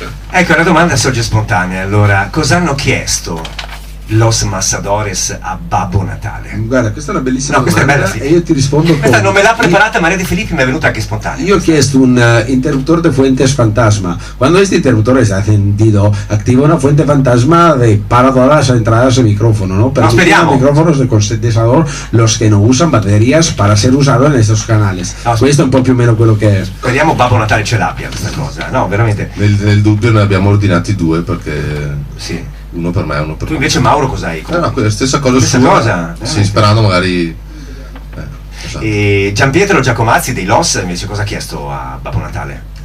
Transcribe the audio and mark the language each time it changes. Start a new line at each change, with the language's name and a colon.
Italian: Ecco, la domanda sorge spontanea. Allora, cosa hanno chiesto Los Massadores a Babbo Natale? Guarda, questa è una bellissima questa domanda, è bella, sì. E io ti rispondo questa non me l'ha preparata Maria De Filippi, mi è venuta anche spontanea. Io ho chiesto un
Spanish: interruptor de fuentes fantasma. Cuando este interruptor está encendido, activa una fuente fantasma para todas las entradas de micrófono, ¿no? Pero
Italian: speriamo.
Spanish: Micrófonos de condensador, los que no usan baterías para ser usado en estos canales.
Italian: Questo è un po' più o meno quello che è. Speriamo Babbo Natale ce l'abbia questa cosa. No, veramente. Nel dubbio ne abbiamo ordinati due, perché sì. Uno per me e uno per tu invece Mauro cos'hai? No, la stessa cosa sì, sperando magari esatto. E Gianpietro Giacomazzi dei Los invece cosa ha chiesto a Babbo Natale?